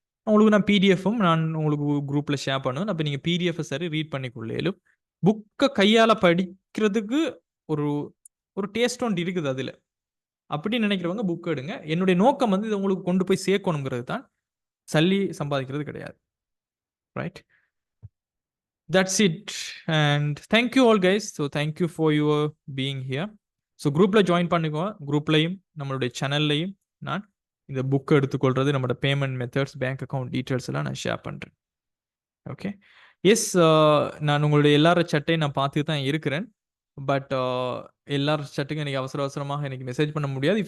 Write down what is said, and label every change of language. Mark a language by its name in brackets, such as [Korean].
[Tamil] உங்களுக்கு நான் பிடிஎஃப்பும் நான் உங்களுக்கு குரூப்பில் ஷேர் பண்ணுவேன். அப்போ நீங்கள் பிடிஎஃப் சரி ரீட் பண்ணிக்கொள்ளேலும் புக்கை கையால் படிக்கிறதுக்கு ஒரு ஒரு டேஸ்ட் ஒன்று இருக்குது அதில். அப்படி நினைக்கிறவங்க புக் எடுங்க. என்னுடைய நோக்கம் வந்து இதை உங்களுக்கு கொண்டு போய் சேர்க்கணுங்கிறது தான், சல்லி சம்பாதிக்கிறது கிடையாது. [English] Right? That's it. And thank you all guys. So thank you for your being here. [Tamil] So குரூப்பில் ஜாயின் பண்ணிக்கோங்க. குரூப்லையும் நம்மளுடைய சேனல்லையும் நான் இந்த புக் எடுத்துக்கொள்வது, நம்மளோட payment methods, bank account details எல்லாம் நான் ஷேர் பண்ணுறேன். ஓகே? எஸ், நான் உங்களுடைய எல்லார சட்டையும் நான் பார்த்து தான் இருக்கிறேன். பட் எல்லாரும் சட்டுக்கும் எனக்கு அவசரமாக எனக்கு மெசேஜ் பண்ண முடியாது.